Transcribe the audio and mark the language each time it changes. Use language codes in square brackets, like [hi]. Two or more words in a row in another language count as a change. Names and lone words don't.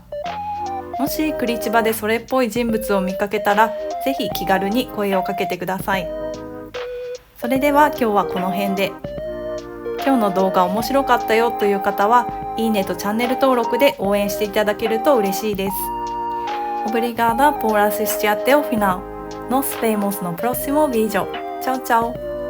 [ja] もしクリチバでそれっぽい人物を見かけたら、ぜひ気軽に声をかけてください。それでは今日はこの辺で。今日の動画面白かったよという方は、いいねとチャンネル登録で応援していただけると嬉しいです。 [pt] Obrigada por assistir até o final. Nos vemos no próximo vídeo. Tchau, tchau!